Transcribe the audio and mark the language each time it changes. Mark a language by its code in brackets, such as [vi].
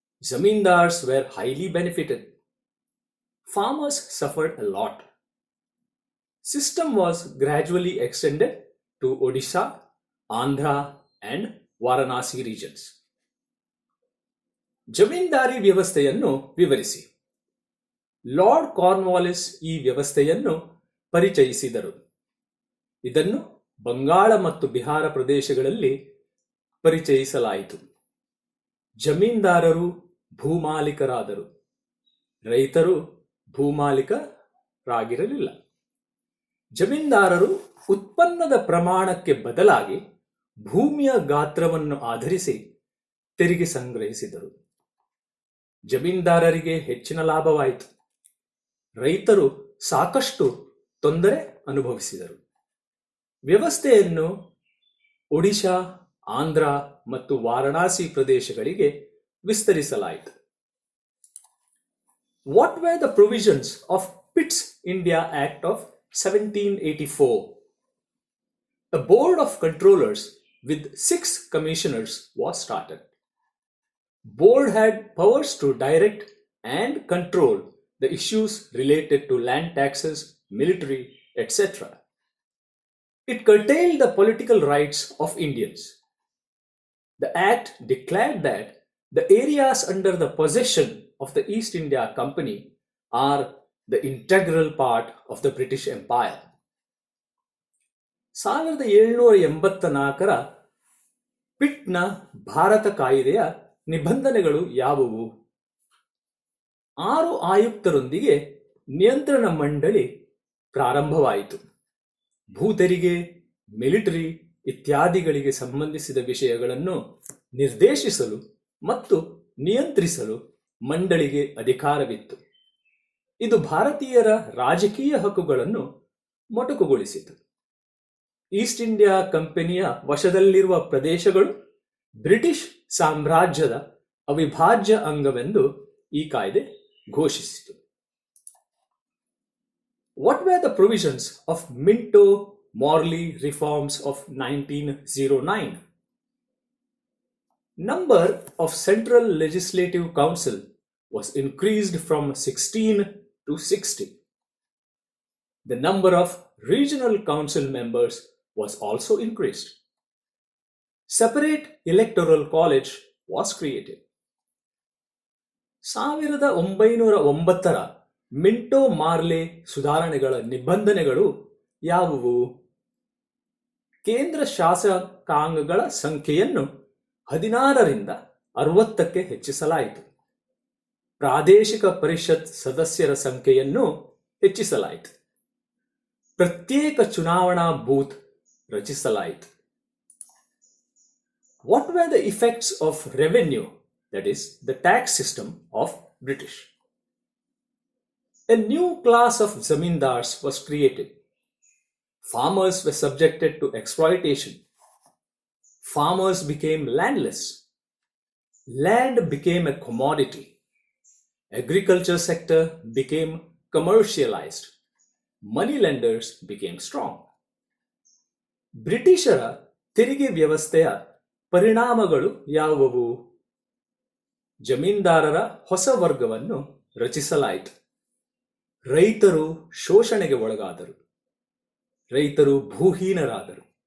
[en] Zamindars were highly benefited. Farmers suffered a lot. System was gradually extended to Odisha, Andhra and Varanasi regions. [kn] Zamindari ವ್ಯವಸ್ಥೆಯನ್ನು ವಿವರಿಸಿ. Lord Cornwallis ಈ ವ್ಯವಸ್ಥೆಯನ್ನು ಪರಿಚಯಿಸಿದರು. ಇದನ್ನು ಬಂಗಾಳ ಮತ್ತು ಬಿಹಾರ ಪ್ರದೇಶಗಳಲ್ಲಿ ಪರಿಚಯಿಸಲಾಯಿತು. ಜಮೀನ್ದಾರರು ಭೂಮಾಲೀಕರಾದರು. ರೈತರು ಭೂಮಾಲೀಕರಾಗಿರಲಿಲ್ಲ. ಜಮೀನ್ದಾರರು ಉತ್ಪನ್ನದ ಪ್ರಮಾಣಕ್ಕೆ ಬದಲಾಗಿ ಭೂಮಿಯ ಗಾತ್ರವನ್ನು ಆಧರಿಸಿ ತೆರಿಗೆ ಸಂಗ್ರಹಿಸಿದರು. ಜಮೀನ್ದಾರರಿಗೆ ಹೆಚ್ಚಿನ ಲಾಭವಾಯಿತು. ರೈತರು ಸಾಕಷ್ಟು ತೊಂದರೆ ಅನುಭವಿಸಿದರು. ವ್ಯವಸ್ಥೆಯನ್ನು ಒಡಿಶಾ, ಆಂಧ್ರ ಮತ್ತು ವಾರಣಾಸಿ ಪ್ರದೇಶಗಳಿಗೆ ವಿಸ್ತರಿಸಲಾಯಿತು. [en] What were the provisions of Pitt's India Act of 1784? A board of controllers with 6 commissioners was started. Board had powers to direct and control the issues related to land taxes, military, etc. It curtailed the political rights of Indians. The act declared that the areas under the possession of the East India Company are the integral part of the British Empire. [kn] 1784ರ ಪಿಟ್ನ Bharat ಕಾಯಿದೆಯ ನಿಬಂಧನೆಗಳು ಯಾವುವು? 6 ಆಯುಕ್ತರೊಂದಿಗೆ ನಿಯಂತ್ರಣ ಮಂಡಳಿ ಪ್ರಾರಂಭವಾಯಿತು. ಭೂತೆರಿಗೆ, military ಇತ್ಯಾದಿಗಳಿಗೆ ಸಂಬಂಧಿಸಿದ ವಿಷಯಗಳನ್ನು ನಿರ್ದೇಶಿಸಲು ಮತ್ತು ನಿಯಂತ್ರಿಸಲು ಮಂಡಳಿಗೆ ಅಧಿಕಾರವಿತ್ತು. ಇದು ಭಾರತೀಯರ ರಾಜಕೀಯ ಹಕ್ಕುಗಳನ್ನು ಮೊಟಕುಗೊಳಿಸಿತು. ಈಸ್ಟ್ ಇಂಡಿಯಾ ಕಂಪನಿಯ ವಶದಲ್ಲಿರುವ ಪ್ರದೇಶಗಳು ಬ್ರಿಟಿಷ್ ಸಾಮ್ರಾಜ್ಯದ ಅವಿಭಾಜ್ಯ ಅಂಗವೆಂದು ಈ ಕಾಯ್ದೆ ಘೋಷಿಸಿತು. [en] What were the provisions of Minto-Morley reforms of 1909? Number of Central Legislative Council was increased from 16 to 60. The number of regional council members was also increased. Separate electoral college was created. [kn] 1909ರ Minto ಮಾರ್ಲೆ ಸುಧಾರಣೆಗಳ ನಿಬಂಧನೆಗಳು ಯಾವುವು? ಕೇಂದ್ರ ಶಾಸಕಾಂಗಗಳ ಸಂಖ್ಯೆಯನ್ನು 16ರಿಂದ 60ಕ್ಕೆ ಹೆಚ್ಚಿಸಲಾಯಿತು. ಪ್ರಾದೇಶಿಕ ಪರಿಷತ್ ಸದಸ್ಯರ ಸಂಖ್ಯೆಯನ್ನು ಹೆಚ್ಚಿಸಲಾಯಿತು. ಪ್ರತ್ಯೇಕ ಚುನಾವಣಾ booth ರಚಿಸಲಾಯಿತು. [en] What were the effects of revenue, that is, the tax system of British? A new class of zamindars was created. Farmers were subjected to exploitation. Farmers became landless. Land became a commodity. Agriculture sector became commercialized. Money lenders became strong. [kn] ಬ್ರಿಟಿಷರ ತೆರಿಗೆ ವ್ಯವಸ್ಥೆಯ ಪರಿಣಾಮಗಳು ಯಾವುವು? ಜಮೀನ್ದಾರರ ಹೊಸ ವರ್ಗವನ್ನು ರಚಿಸಲಾಯಿತು. ರೈತರು ಶೋಷಣೆಗೆ ಒಳಗಾದರು. ರೈತರು ಭೂಹೀನರಾದರು.